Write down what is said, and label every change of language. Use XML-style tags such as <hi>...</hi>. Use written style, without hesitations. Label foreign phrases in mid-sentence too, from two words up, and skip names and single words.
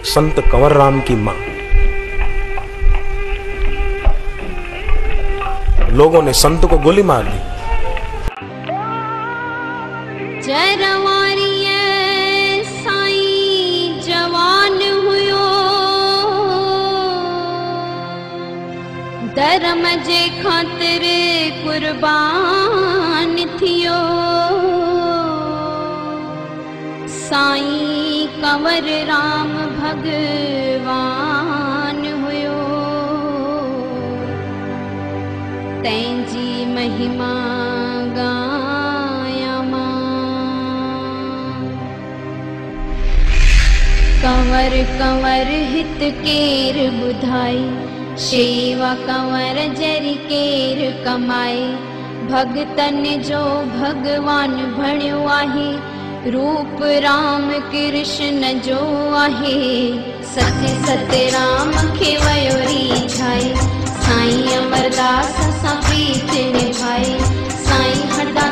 <hi>संत कंवर राम की मां, लोगों ने संत को गोली मार दी।</hi> <sd>धर्म जे खातिर कुर्बान थियो, साईं कंवर राम भगवान हुयो, तैंजी महिमा गाया मां। कंवर कंवर हित केर बुधाई, शेवा कंवर जरी केर कमाए, भगतन जो भगवान भणियो आहे, रूप राम कृष्ण जो आहे, सत्य सत्य राम खे वयो रीझाए, साईं अमरदास सां प्रीत निभाए, साईं</sd>